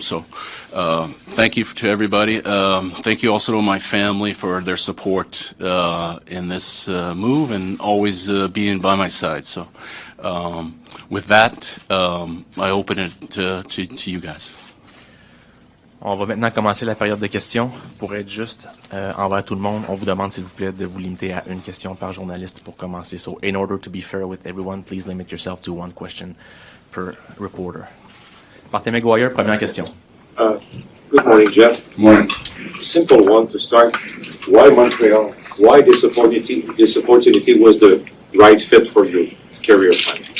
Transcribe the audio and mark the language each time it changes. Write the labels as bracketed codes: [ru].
[en] So thank you to everybody. Thank you also to my family for their support in this move and always being by my side. So with that, I open it to you guys. [fr] On va maintenant commencer la période de questions. Pour être juste envers tout le monde, on vous demande s'il vous plaît de vous limiter à une question par journaliste pour commencer. [en] So in order to be fair with everyone, please limit yourself to one question per reporter. [fr] Martin McGuire, première question. [en] Good morning, Jeff. Good morning. Simple one to start. Why Montreal? Why this opportunity was the right fit for your career plan?